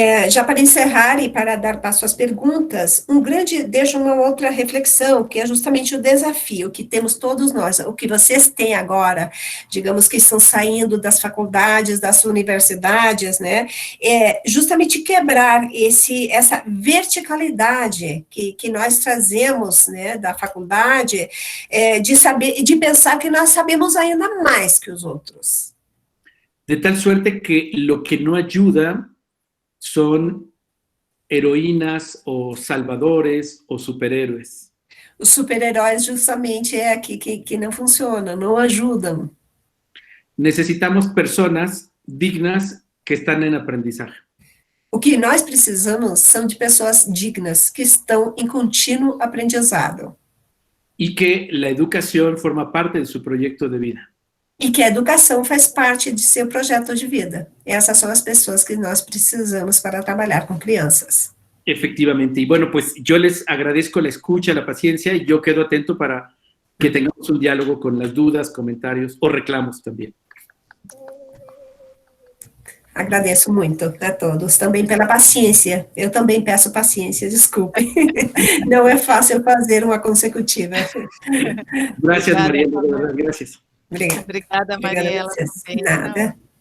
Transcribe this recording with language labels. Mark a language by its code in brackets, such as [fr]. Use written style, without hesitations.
[pt] Já para encerrar e para dar passo às perguntas, deixa uma outra reflexão, que é justamente o desafio que temos todos nós, o que vocês têm agora, digamos que estão saindo das faculdades, das universidades, né, é justamente quebrar essa verticalidade que nós trazemos, né, da faculdade, de pensar que nós sabemos ainda mais que os outros. [es] De tal suerte que lo que no ayuda son heroínas o salvadores o superhéroes. [pt] Os super-heróis justamente que não funcionam, não ajudam. [es] Necesitamos personas dignas que están en aprendizaje. [pt] O que nós precisamos são de pessoas dignas, que estão em contínuo aprendizado. [es] Y que la educación forma parte de su proyecto de vida. [pt] E que a educação faz parte de seu projeto de vida. Essas são as pessoas que nós precisamos para trabalhar com crianças. [es] Efectivamente. Y bueno, pues yo les agradezco la escucha, la paciencia, y yo quedo atento para que tengamos un diálogo con las dudas, comentarios o reclamos también. [pt] Agradeço muito a todos, também pela paciência. Eu também peço paciência, desculpem. Não é fácil fazer uma consecutiva. [es] Gracias, Mariela. Gracias. [pt] Obrigada, Mariela. Nada.